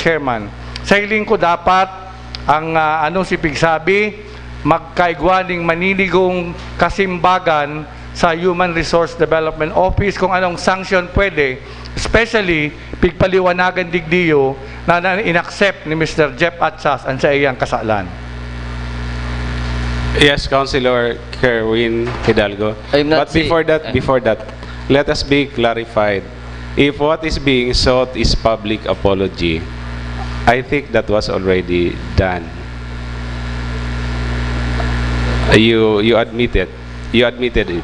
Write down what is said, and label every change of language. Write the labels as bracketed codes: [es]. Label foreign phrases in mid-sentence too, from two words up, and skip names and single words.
[bik] Chairman, sa hiling ko dapat ang si pigsabi, magkaigwaning maninigong kasimbagan sa Human Resource Development Office kung anong sanction pwede, especially pigpaliwanagan digdiyo na inaccept ni Mr. Jeff Atsas ang sa iyang kasalan. [en] Yes, Councilor Kerwin Hidalgo. But before that, let us be clarified. If what is being sought is public apology, I think that was already done. You admitted it.